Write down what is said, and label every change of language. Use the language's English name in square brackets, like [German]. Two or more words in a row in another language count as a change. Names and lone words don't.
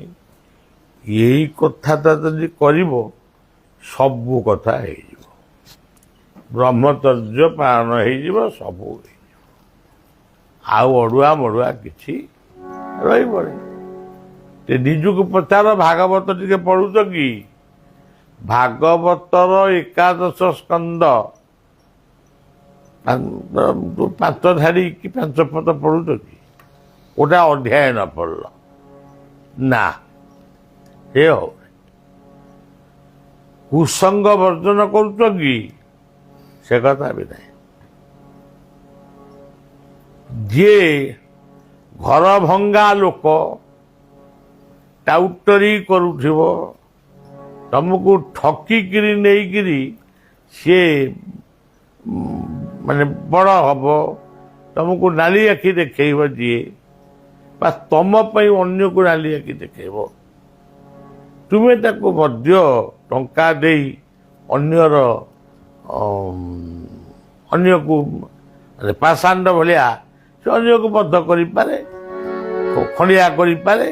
[Odia] ଏଇ କଥାଟା ଯଦି କରିବ, ସବୁ କଥା ହେଇଯିବ, ବ୍ରହ୍ମଚର୍ଯ୍ୟ ପାଳନ ହେଇଯିବ, ସବୁ ହେଇଯିବ, ଆଉ ଅଡୁଆ ମଡୁଆ କିଛି ରହିବନି। ନିଜକୁ ପଚାର ଭାଗବତ ଟିକେ ପଢୁଛ କି? ଭାଗବତର 11 ସ୍କନ୍ଦ 5 ଧାଡି କି 5 ପଦ ପଢୁଛ କି? ଓଟା ଅଧ୍ୟାୟ ନା ପଢ଼ିଲ ନା ଏ ହଉ କୁସଙ୍ଗ ବର୍ଜନ କରଛ କି? ସେ କଥା ବି ନାହିଁ। ଯିଏ ଘର ଭଙ୍ଗା ଲୋକ ଟାଉଟରୀ କରୁଥିବ, ତମକୁ ଠକିକିରି ନେଇକିରି ସିଏ ମାନେ ବଡ଼ ହବ, ତମକୁ ନାଲି ଆଖି ଦେଖେଇବ, ଯିଏ ବା ତମ ପାଇଁ ଅନ୍ୟକୁ ନାଲି ଆଖି ଦେଖେଇବ, ତୁମେ ତାକୁ ମଧ୍ୟ ଟଙ୍କା ଦେଇ ଅନ୍ୟକୁ ପାଷାଣ୍ଡ ଭଳିଆ ସେ ଅନ୍ୟକୁ ବଦ୍ଧ କରିପାରେ, ଖଣ୍ଡିଆ କରିପାରେ।